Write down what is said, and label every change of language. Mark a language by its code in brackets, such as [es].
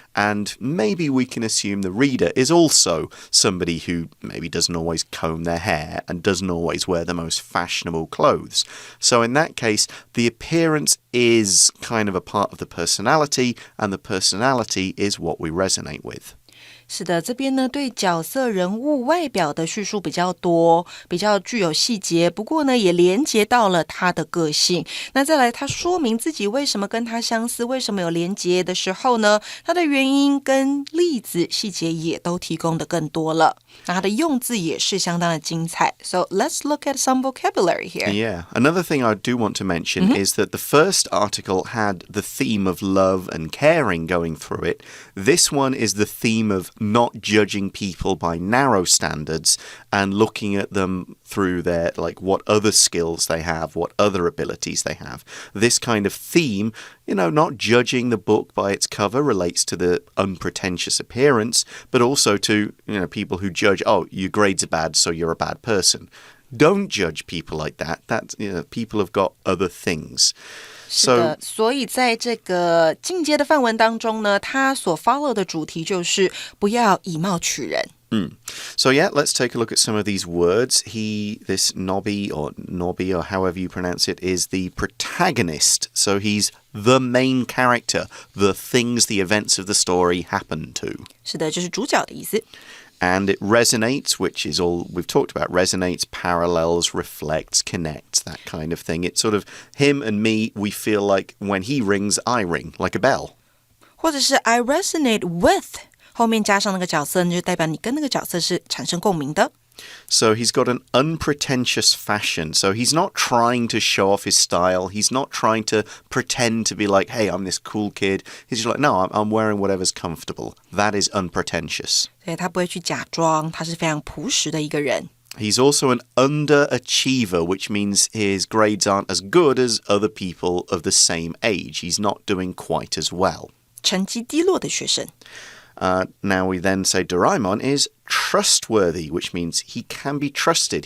[en] And maybe we can assume the reader is also somebody who maybe doesn't always comb their hair and doesn't always wear the most fashionable clothes. So in that case, the appearance is kind of a part of the personality, and the personality is what we resonate with. [zh] 是的，这边呢对角色人物外表的叙述比较多，比较具有细节，不过呢也连接到了他的个性。那再来他说明自己为什么跟他相似，为什么有连接的时候呢，他的原因跟例子细节也都提供的更多了。那他的用字也是相当的精彩。 [en] So let's look at some vocabulary here. Yeah, another thing I do want to mention is that the first article had the theme of love and caring going through it. This one is the theme of not judging people by narrow standards and looking at them through their, like, what other skills they have, what other abilities they have. This kind of theme, not judging the book by its cover relates to the unpretentious appearance, but also to, people who judge, oh, your grades are bad, so you're a bad person. Don't judge people like that. People have got other things. [zh] 是的，所以在这个进阶的范文当中呢，它所 follow 的主题就是不要以貌取人。 [en] So yeah, let's take a look at some of these words. This Nobby or however you pronounce it, is the protagonist. So he's the main character, the things, the events of the story happen to. [zh] 是的，就是主角的意思。 [en] And it resonates, which is all we've talked about. Resonates, parallels, reflects, connects, that kind of thing. It's sort of him and me, we feel like when he rings, I ring, like a bell. [zh] 或者是 [en] I resonate with [zh] 后面加上那个角色，就代表你跟那个角色是产生共鸣的。 [en] So he's got an unpretentious fashion. So he's not trying to show off his style. He's not trying to pretend to be like, hey, I'm this cool kid. He's just like, no, I'm wearing whatever's comfortable. That is unpretentious. [zh] 所以他不会去假装，他是非常朴实的一个人。 [en] He's also an underachiever, which means his grades aren't as good as other people of the same age. He's not doing quite as well. [zh] 成绩低落的学生。 [en] Now we then say Doraemon is trustworthy, which means he can be trusted.